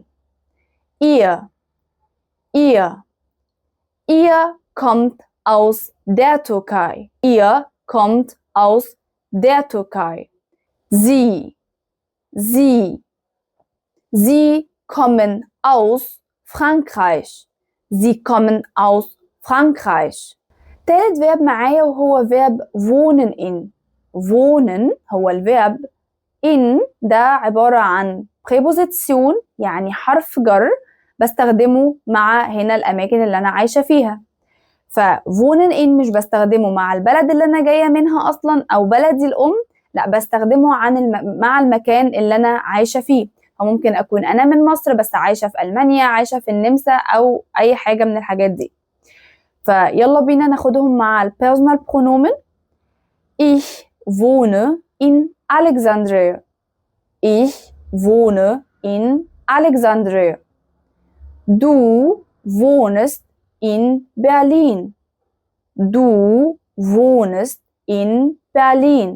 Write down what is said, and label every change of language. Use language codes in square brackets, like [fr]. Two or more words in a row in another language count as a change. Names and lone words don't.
[de] Ihr kommt aus der Türkei. Ihr kommt aus der Türkei. Sie kommen aus Frankreich. Sie kommen aus Frankreich. [ar] تالت فيرب معايا وهو فيرب [de] wohnen in. [ar] wohnen هو الفيرب in ده عبارة عن preposition يعني حرف جر بستخدمه مع هنا الأماكن اللي أنا عايشة فيها. ف [de] wohnen in [ar] مش بستخدمه مع البلد اللي أنا جاية منها أصلا أو بلدي الأم، لا بستخدمه مع المكان اللي أنا عايشة فيه. فممكن أكون أنا من مصر بس عايشة في ألمانيا، عايشة في النمسا أو أي حاجة من الحاجات دي. فيلا بينا ناخدهم مع [de] Personalpronomen. Ich wohne in Alexandria. Ich wohne in Alexandria. Du wohnst in Berlin. Du wohnst in Berlin.